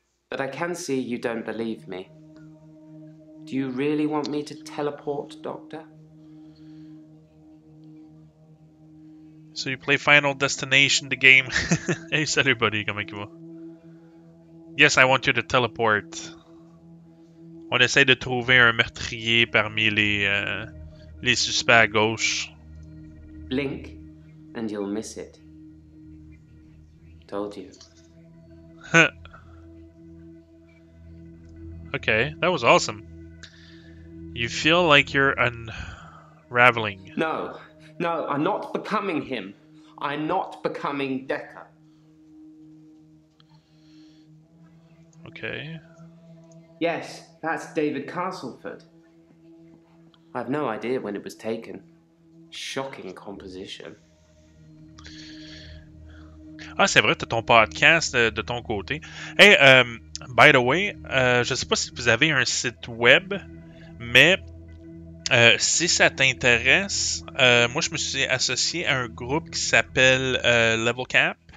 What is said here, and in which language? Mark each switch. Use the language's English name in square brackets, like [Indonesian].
[English] But I can see you don't believe me. Do you really want me to teleport, Doctor? So you play Final Destination, the game. Hey, salut buddy, [French] comment il va? [English] Yes, I want you to teleport. [French] On essaie de trouver un meurtrier parmi les suspects à gauche. [English] Blink, and you'll miss it. Told you. Okay, that was awesome. You feel like you're unraveling. No, I'm not becoming him. I'm not becoming Dekker. Okay. Yes, that's David Castleford. I've no idea when it was taken. Shocking composition. [French] Ah, c'est vrai, t'as ton podcast de ton côté. [English] Hey, by the way, [French] je sais pas si vous avez un site web, mais si ça t'intéresse, moi je me suis associé à un groupe qui s'appelle Level Cap.